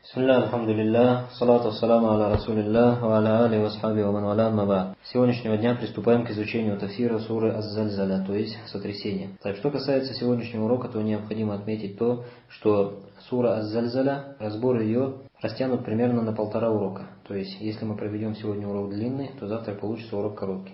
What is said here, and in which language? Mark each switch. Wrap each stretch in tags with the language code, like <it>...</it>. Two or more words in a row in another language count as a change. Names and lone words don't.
<ar>بسم الله، الحمد لله، الصلاة والسلام على رسول الله، وعلى آله وأصحابه ومن والاه، أما بعد.</ar> <ru>С сегодняшнего дня приступаем к изучению тафсира суры Аз-Зальзаля, то есть сотрясение. Так, что касается сегодняшнего урока, то необходимо отметить то, что сура Аз-Зальзаля, разбор ее растянут примерно на 1,5 урока. То есть, если мы проведем сегодня урок длинный, то завтра получится урок короткий.</ru>